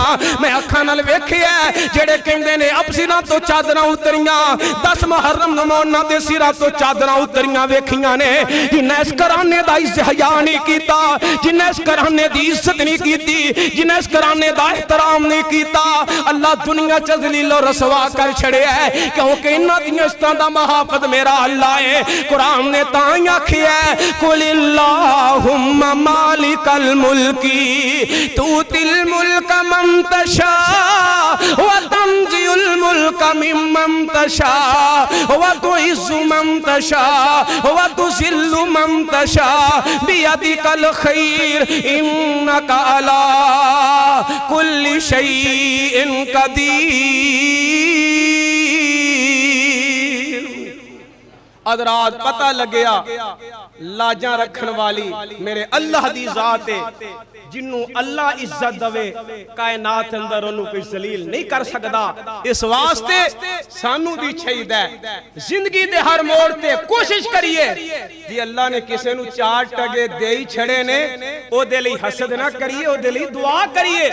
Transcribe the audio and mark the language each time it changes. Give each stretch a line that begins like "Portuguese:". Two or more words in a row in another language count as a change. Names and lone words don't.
Punjabi: میں اکھاں نال ویکھیا جیہڑے کہندے نے اب سراں تو چادراں اتریاں، 10 محرم نوں اوہناں دے سراں تو چادراں اتریاں ویکھیاں نے، جنہاں اس گھرانے دا عزت حیا نہیں کیتا، جنہاں اس گھرانے دی عزت نہیں کیتی، جنہاں اس گھرانے دا احترام نہیں کیتا، اللہ دنیا چ ذلیل و رسوا کر چھڈیا ہے، کیونکہ انہاں دی عزتاں دا محافظ میرا اللہ ہے. قرآن نے تاں ہی آکھیا
Arabic: قل اللهم مالك الملك تؤتي الملك من تشاء وتنزع الملك ممن تشاء وتعز من تشاء وتذل من تشاء بيدك الخير إنك على كل شيء قدير.
Punjabi: ادرات پتا لگیا لاجاں رکھن والی میرے اللہ دی ذات ہے، جنوں اللہ عزت دیوے کائنات اندر اونوں کوئی ذلیل نہیں کر سکدا. اس واسطے سانوں بھی چاہیے زندگی دے ہر موڑ تے کوشش کریے جی اللہ نے کسے نوں 4 ٹکے دے ہی چھڈے نے اودے لئی حسد نہ کریے، اودے لئی دعا کریے.